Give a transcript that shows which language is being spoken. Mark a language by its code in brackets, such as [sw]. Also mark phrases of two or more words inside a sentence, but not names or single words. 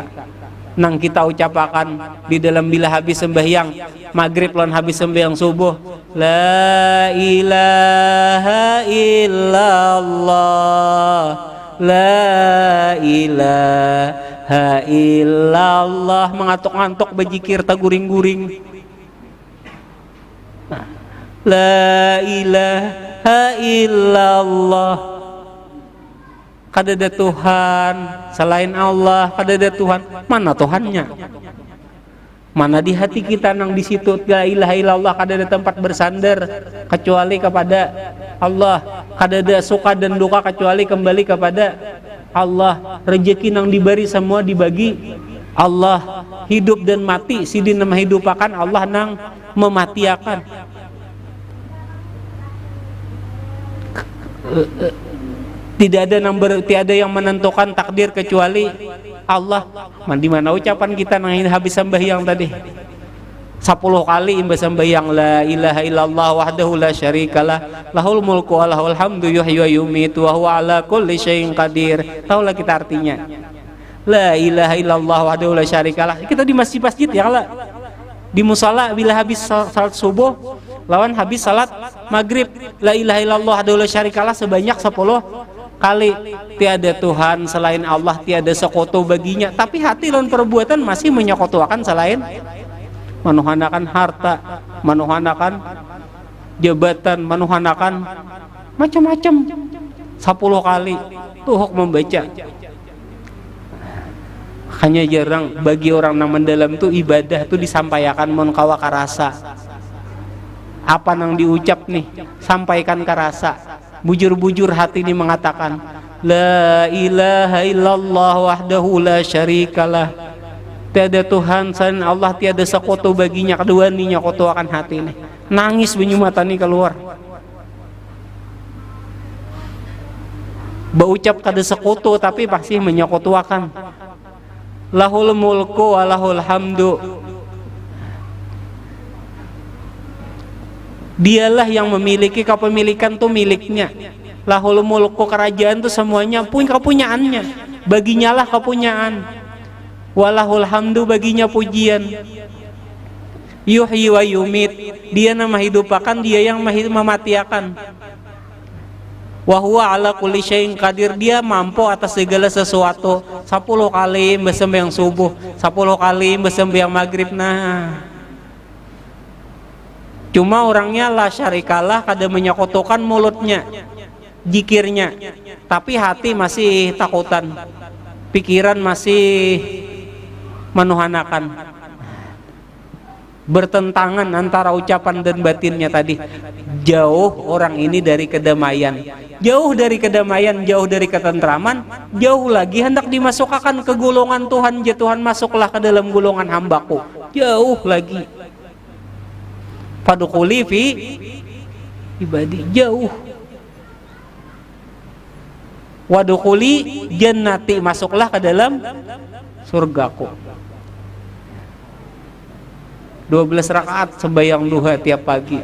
[bjn] Nang kita ucapakan di dalam bila habis sembahyang maghrib lan habis sembahyang subuh, [ar] لا إله إلا الله, لا إله إلا الله, [bjn] mengantuk-ngantuk bejikir taguring-guring, [ar] لا إله إلا الله. [bjn] Kada ada Tuhan selain Allah, kada ada Tuhan. Mana Tuhannya? Mana di hati kita? Nang di situ [ar] لا إله إلا الله, [bjn] kada ada tempat bersandar kecuali kepada Allah. Kada ada suka dan duka kecuali kembali kepada Allah. Rezeki nang diberi semua dibagi Allah. Hidup dan mati sidin menghidupakan Allah nang mematiakan. Tidak ada yang menentukan takdir kecuali Allah. Di mana ucapan kita nang habis sembahyang tadi? 10 kali imbas sembahyang [ar] لا إله إلا الله وحده لا شريك له له الملك وله الحمد يحيي ويميت وهو على كل شيء قدير. [bjn] Tahulah kita artinya. [ar] لا إله إلا الله وحده لا شريك له. [bjn] Kita di masjid-masjid ya lah. Di musala bila habis salat subuh lawan habis salat maghrib, [ar] لا إله إلا الله وحده لا شريك له [bjn] sebanyak 10 kali. Tiada Tuhan selain Allah, tiada sekutu baginya. Tapi hati dan perbuatan masih menyekutuakan selain, menuhanakan harta, menuhanakan jabatan, menuhanakan macam-macam. 10 kali tuhuk membaca. Hanya jarang bagi orang yang mendalam tuh ibadah tuh disampaikan mon kawa karasa. Apa nang diucap nih, sampaikan karasa. Bujur-bujur hati ini mengatakan [ar] لا إله إلا الله وحده لا شريك له, [bjn] tiada Tuhan selain Allah, tiada sekutu baginya. Kedua ini nyakotuakan hati ini. Nangis bunyi mata ini keluar. Baucap kada sekutu tapi pasti menyakotuakan. [ar] له الملك وله الحمد. [bjn] Dialah yang memiliki, kepemilikan tuh miliknya. [ar] له الملك, [bjn] kerajaan tuh semuanya punya kepunyaannya. Baginyalah kepunyaan. [ar] وله الحمد, [bjn] baginya pujian. [ar] يحيي ويميت, [bjn] dia nama hidupakan, dia yang mematiakan. [ar] وهو على كل شيء قدير, [bjn] dia mampu atas segala sesuatu. 10 kali sembahyang subuh, 10 kali sembahyang maghrib. Nah, cuma orangnya [ar] لا شريك له, [bjn] kada menyekutukan mulutnya, zikirnya, tapi hati masih takutan, pikiran masih menuhanakan. Bertentangan antara ucapan dan batinnya tadi. Jauh orang ini dari kedamaian, jauh dari kedamaian, jauh dari ketentraman, jauh lagi hendak dimasukkan ke golongan Tuhan. Ya Tuhan, masuklah ke dalam golongan hambaku. Jauh lagi. [ar] فادخلي في عبادي, [bjn] jauh. [ar] وادخلي جنتي, [bjn] masuklah ke dalam surgaku. 12 rakaat sembahyang duha tiap pagi.